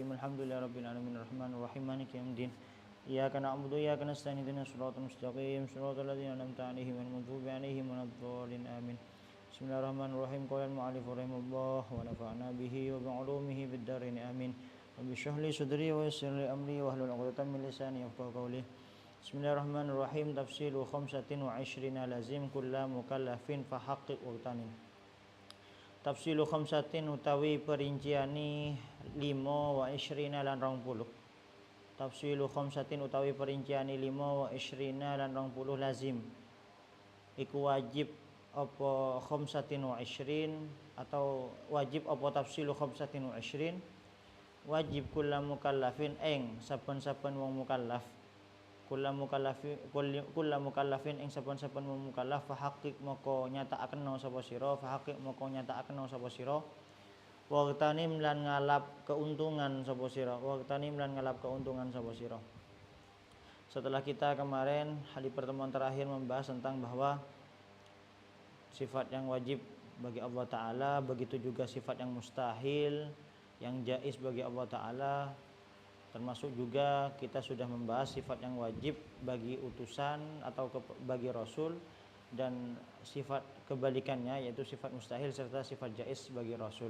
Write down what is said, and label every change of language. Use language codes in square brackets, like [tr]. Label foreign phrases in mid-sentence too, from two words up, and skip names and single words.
[ar] الحمد لله رب العالمين الرحمن الرحيم مالك يوم الدين. إياك نعبد وإياك نستعين اهدنا الصراط المستقيم صراط الذين أنعمت عليهم غير المغضوب عليهم ولا الضالين آمين. بسم الله الرحمن الرحيم. قال المؤلف رحمه الله ونفعنا به وبعلومه في الدارين آمين. رب اشرح لي صدري ويسر لي أمري واحلل عقدة من لساني يفقهوا قولي. Bismillahirrahmanirrahim. تفصيل خمسة وعشرين لازم كل مكلف فحقق واغتنم. تفصيل خمسة [jv] utawi perinciani 5 [ar] وعشرين [jv] lan 20. [ar] تفصيل خمسة [jv] utawi perinciani 5 [ar] وعشرين [jv] lan 20 lazim. Iku wajib apa [ar] خمسة وعشرين [jv] atau wajib apa [ar] تفصيل خمسة وعشرين. [jv] Wajib [ar] كل مكلف [jv] ing saben-saben wong mukallaf. [ar] كل مكلف [jv] ing saben-saben mukallaf [ar] فحقق [jv] moko nyatakaken sapa sira [ar] فحقق [jv] moko nyatakaken sapa sira [ar] واغتنم [jv] lan ngalap keuntungan sapa sira [ar] واغتنم [jv] lan ngalap keuntungan sapa sira. [id] Setelah kita kemarin di pertemuan terakhir membahas tentang bahwa sifat yang wajib bagi Allah Ta'ala, begitu juga sifat yang mustahil, yang jaiz bagi Allah Ta'ala. Termasuk juga kita sudah membahas sifat yang wajib bagi utusan atau bagi Rasul dan sifat kebalikannya yaitu sifat mustahil serta sifat jaiz bagi Rasul.